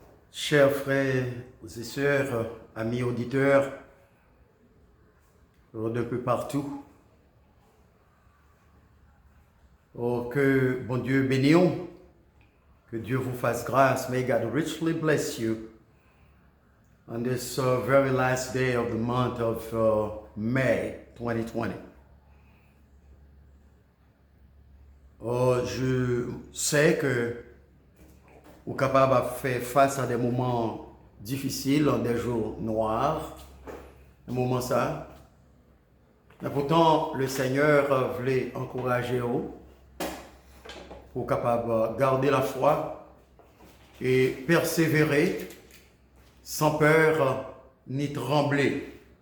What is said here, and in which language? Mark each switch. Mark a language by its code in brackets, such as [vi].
[fr] Chers frères et sœurs, amis auditeurs, de peu partout, que bon Dieu bénisse, que Dieu vous fasse grâce. [en] May God richly bless you on this very last day of the month of May 2020. [fr] Je sais que vous êtes capable de faire face à des moments difficiles, des jours noirs, des moments ça. Mais pourtant, le Seigneur voulait encourager vous pour capable de garder la foi et persévérer sans peur ni trembler.